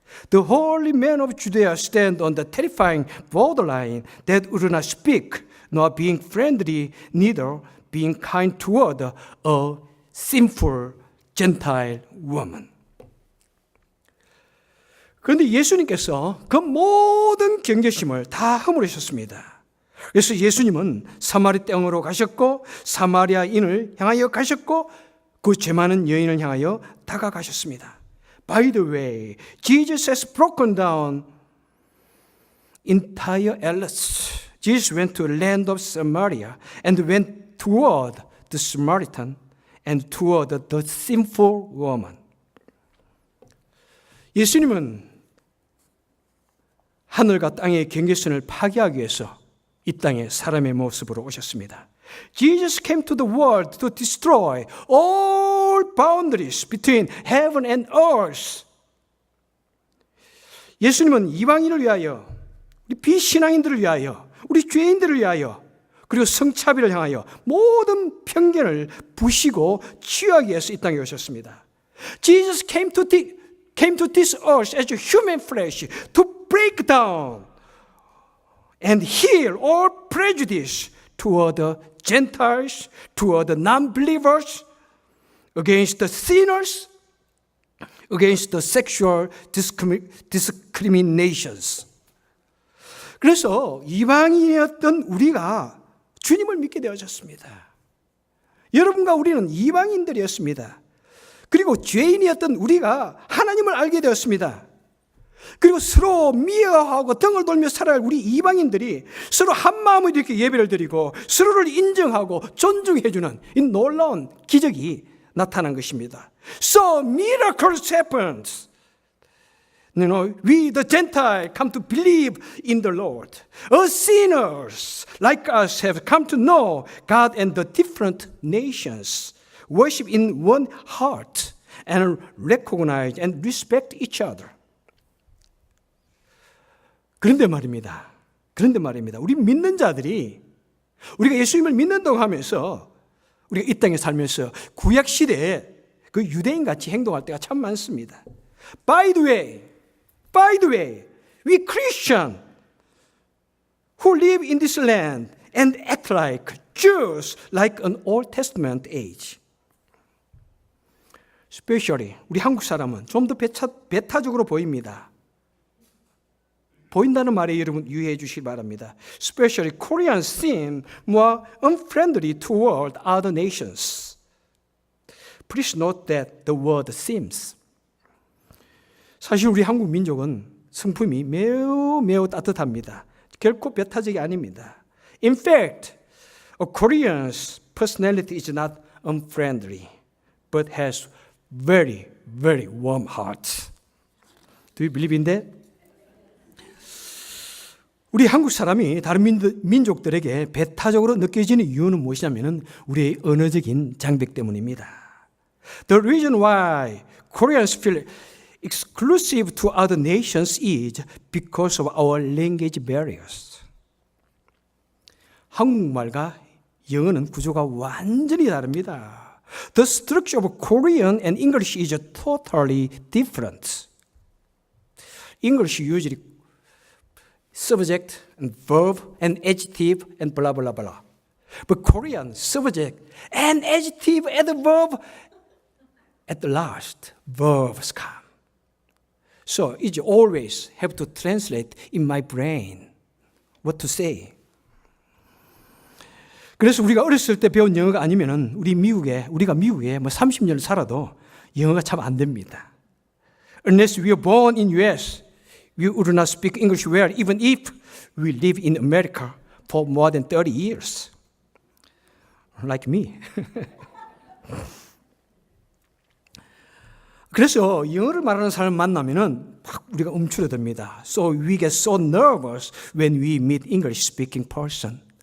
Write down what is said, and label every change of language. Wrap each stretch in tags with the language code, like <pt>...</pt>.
<en>The holy men of Judea stand on the terrifying borderline that would not speak, nor being friendly, neither being kind toward a sinful Gentile woman.</en> <ko>그런데 예수님께서 그 모든 경계심을 다 허물으셨습니다. 그래서 예수님은 사마리 땅으로 가셨고 사마리아인을 향하여 가셨고 그 죄 많은 여인을 향하여 다가가셨습니다.</ko> <en>By the way, Jesus has broken down entire Elis. Jesus went to the land of Samaria and went toward the Samaritan and toward the sinful woman.</en> <ko>예수님은 하늘과 땅의 경계선을 파괴하기 위해서 이 땅에 사람의 모습으로 오셨습니다.</ko> <en>Jesus came to the world to destroy all boundaries between heaven and earth.</en> <ko>예수님은 이방인을 위하여, 우리 비신앙인들을 위하여, 우리 죄인들을 위하여, 그리고 성차별을 향하여 모든 편견을 부시고 치유하기 위해서 이 땅에 오셨습니다.</ko> <en>Jesus came to this earth as a human flesh to break down and heal all prejudice toward the Gentiles, toward the non-believers, against the sinners, against the sexual discriminations.</en> <ko>그래서 이방인이었던 우리가 주님을 믿게 되어졌습니다. 여러분과 우리는 이방인들이었습니다. 그리고 죄인이었던 우리가 하나님을 알게 되었습니다. 그리고 서로 미워하고 등을 돌며 살아갈 우리 이방인들이 서로 한마음으로 이렇게 예배를 드리고 서로를 인정하고 존중해주는 이 놀라운 기적이 나타난 것입니다.</ko> <en>So miracles happened. You know, we the Gentile come to believe in the Lord. Us sinners like us have come to know God, and the different nations worship in one heart and recognize and respect each other.</en> <ko>그런데 말입니다. 우리 믿는 자들이 우리가 예수님을 믿는다고 하면서 우리가 이 땅에 살면서 구약 시대에 그 유대인 같이 행동할 때가 참 많습니다.</ko> <en>By the way, we Christian who live in this land and act like Jews like an Old Testament age. Especially</en> <ko>우리 한국 사람은 좀 더 배타적으로 보입니다. 보인다는 말에 여러분 유의해 주시기 바랍니다.</ko> <en>Especially Koreans seem more unfriendly toward other nations. Please note that the word seems.</en> <ko>사실 우리 한국 민족은 성품이 매우 따뜻합니다. 결코 배타적이 아닙니다.</ko> <en>In fact, a Korean's personality is not unfriendly, but has very warm heart. Do you believe in that?</en> <ko>우리 한국 사람이 다른 민족들에게 배타적으로 느껴지는 이유는 무엇이냐면 우리의 언어적인 장벽 때문입니다.</ko> <en>The reason why Koreans feel exclusive to other nations is because of our language barriers.</en> <ko>한국말과 영어는 구조가 완전히 다릅니다.</ko> <en>The structure of Korean and English is totally different. English usually subject and verb and adjective and blah blah blah. But Korean subject and adjective and verb at the last verbs come. So it always have to translate in my brain what to say.</en> <ko>그래서 우리가 어렸을 때 배운 영어가 아니면은 우리가 미국에 뭐 30년을 살아도 영어가 참 안 됩니다.</ko> <en>Unless we are born in US, we would not speak English well, even if we live in America for more than 30 years. Like me.</en> <ko>그래서 영어를 말하는 사람을 만나면은 막 우리가 움츠러듭니다.</ko> <en>So we get so nervous when we meet English speaking person.</en>